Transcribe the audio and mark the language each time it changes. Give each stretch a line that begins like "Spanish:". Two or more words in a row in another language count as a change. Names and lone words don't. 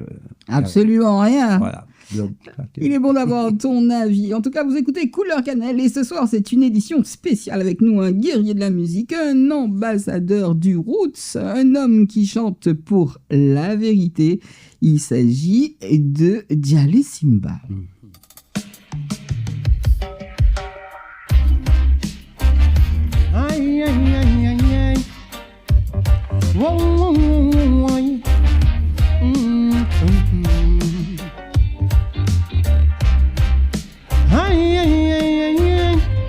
French: Absolument rien. Voilà. Donc, Il est bon d'avoir ton avis. En tout cas, vous écoutez Couleur Cannelle et ce soir, c'est une édition spéciale avec nous, un guerrier de la musique, un ambassadeur du roots, un homme qui chante pour la vérité. Il s'agit de Dialé Simba. Ay, ay, ay, ay, ay. Whoa, whoa, whoa, whoa, whoa. Ay, ay, ay, ay, ay.